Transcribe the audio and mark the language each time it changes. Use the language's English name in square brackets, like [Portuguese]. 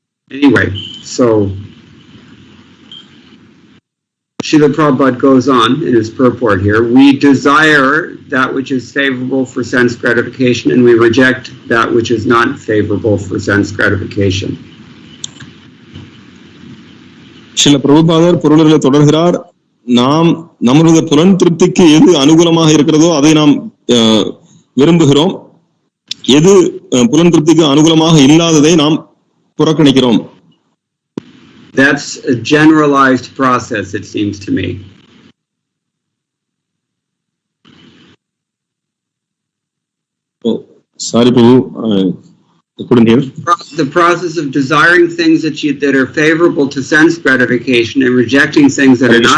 [English] Anyway, so Srila Prabhupada goes on in his purport here. We desire that which is favorable for sense gratification, and we reject that which is not favorable for sense gratification. [Tamil] சில பிரபுபாதர் பொருள்களை தொடர்கிறார். நாம் நம்முடைய புலன் திருப்திக்கு எது அனுகூலமாக இருக்கிறதோ அதை நாம் விரும்புகிறோம், எது புலன் திருப்திக்கு அனுகூலமாக இல்லாததை நாம் புறக்கணிக்கிறோம். [English] That's a generalized process, it seems to me. Oh, sorry, Prabhu. I couldn't hear. The process of desiring things that are favorable to sense gratification and rejecting things that are not.